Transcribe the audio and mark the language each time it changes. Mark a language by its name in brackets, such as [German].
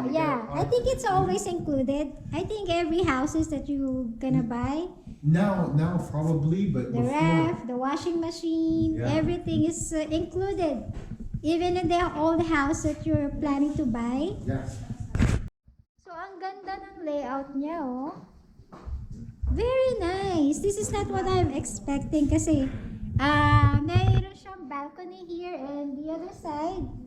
[English] So you get yeah, I think it's appliances. always included. I think every houses that you gonna buy, Now probably, but the ref, the washing machine, Yeah. everything is included. Even in the old house that you're planning to buy. Yes. [Filipino] So, ang ganda ng layout niya, oh. [English] Very nice. This is not what I'm expecting kasi mayroon siyang balcony here and the other side.